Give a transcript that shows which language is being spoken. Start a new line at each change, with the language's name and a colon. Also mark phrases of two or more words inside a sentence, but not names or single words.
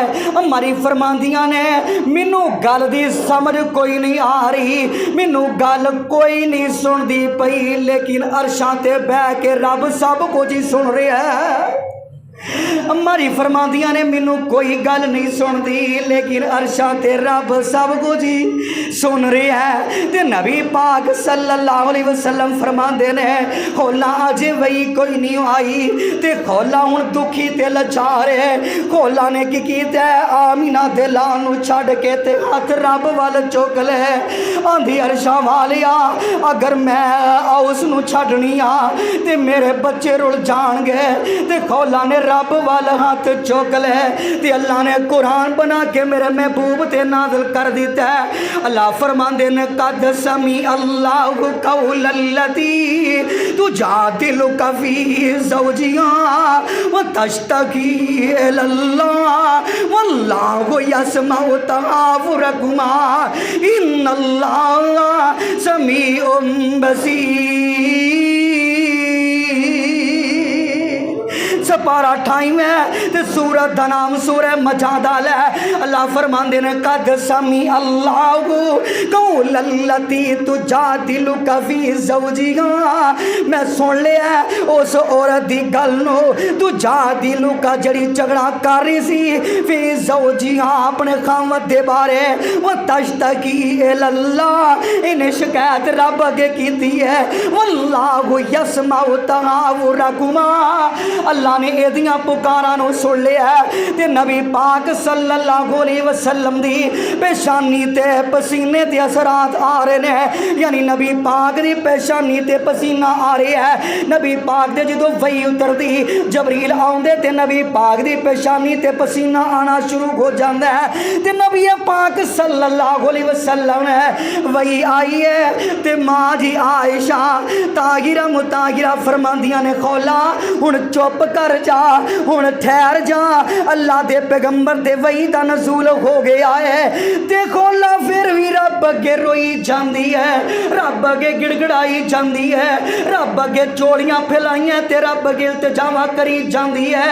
Punjabi: ہماری فرماندیاں نے مینوں گل دی سمجھ کوئی نہیں آ رہی، مینوں گل کوئی نہیں سندی پئی، لیکن عرشاں تے بہہ کے رب سب کچھ ہی سن رہا ہے. ہماری فرماندیاں نے مینوں کوئی گل نہیں سنتی، لیکن عرشاں تے رب سب کچھ ہی سن رہا ہے. تے نبی پاک
Arabic: صلى الله عليه وسلم
Punjabi: فرماندے نے خولہ اجے وحی کوئی نہیں آئی. تے خولہ ہن دکھی تے لاچار ہے۔ خولہ نے کی کیتا آمنہ دے لال نوں چھڈ کے تے ہتھ رب وال چک لے. آندھی عرشاں والیا اگر میں اس نوں چھڈنی آ تے میرے بچے رل جانگے. تے خولہ نے رب وال ہاتھ چک لے تے اللہ نے قرآن بنا کے میرے محبوب تے نازل کر دتا ہے. اللہ فرماندے نے
Arabic: قد سمع الله قول التي تجادلك في زوجها وتشتكي إلى الله والله يسمع تحاوركما إن الله سميع بصير.
Punjabi: سپارہ ٹائم ہے تے سورت دا نام سورہ مجادلہ ہے. اللہ فرماندے نے
Arabic: قد سمع الله قول التي تجادلك في زوجها
Punjabi: میں سن لیا اس عورت دی گل نوں تجادلک جڑی جھگڑا کر رہی سی
Arabic: في زوجها
Punjabi: اپنے خاوند دے بارے
Arabic: و تشتكي إلى الله
Punjabi: انہیں شکایت رب اگے کیتی ہے.
Arabic: والله يسمع تحاوركما
Punjabi: اللہ نے نے ایدیاں پکاراں نوں سن لیا تے نبی پاک
Arabic: صلى الله عليه وسلم
Punjabi: دی پیشانی تے پسینے تے اثرات آ رہے نے، یعنی نبی پاک دی پیشانی تے پسینہ آ رہا ہے. نبی پاک دے جدوں وحی اتردی جبریل آؤندے تے نبی پاک دی پیشانی تے پسینہ آنا شروع ہو جاتا ہے تے نبی پاک
Arabic: صلى الله عليه وسلم
Punjabi: نے وحی آئی ہے تے ماں جی عائشہ طاہرہ مطاہرہ فرماندیاں نے خولہ ہن چپ کر جا، ہن ٹھہر جا، اللہ دے پیغمبر دے وحی دا نزول ہو گیا ہے. تے خولہ فیر بھی رب اگے روئی جاتی ہے، رب اگے گڑگڑائی جاتی ہے، رب اگے چولیاں پھیلائیا تے رب اگے التجاما کری جاتی ہے.